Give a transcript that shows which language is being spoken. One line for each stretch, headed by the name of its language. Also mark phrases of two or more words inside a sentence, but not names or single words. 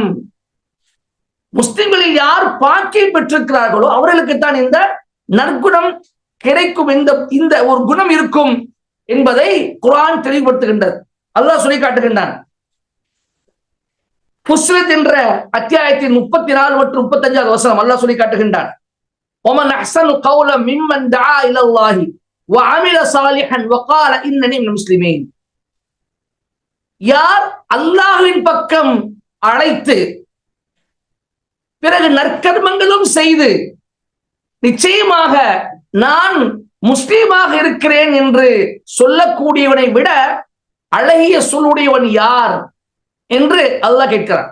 Tamil: முஸ்லிம்களில் யார் பாக்கியம் பெற்றிருக்கிறார்களோ அவர்களுக்குத்தான் இந்த நற்குணம் கிடைக்கும், இந்த ஒரு குணம் இருக்கும் என்பதை குர்ஆன் தெளிவுபடுத்துகின்றது. அல்லாஹ் சொல்லி காட்டுகின்றான். ஃபுஸ்ஸிலத் என்ற அத்தியாயத்தின் 34 மற்றும் 35வது வசனம் அல்லாஹ் சொல்லி காட்டுகின்றான்,
Arabic: وَمَنْ أَحْسَنُ قَوْلًا مِمَّنْ دَعَا إِلَى اللَّهِ وَعَمِلَ صَالِحًا وَقَالَ إِنَّنِي مِنَ الْمُسْلِمِينَ.
Tamil: யார் அல்லாஹ்வின் பக்கம் அழைத்து பிறகு நற்கர்மங்களும் செய்து நிச்சயமாக நான் முஸ்லீமாக இருக்கிறேன் என்று சொல்லக்கூடியவனை விட அழகிய சொல்லுடையவன் யார் என்று அல்லாஹ் கேட்கிறான்.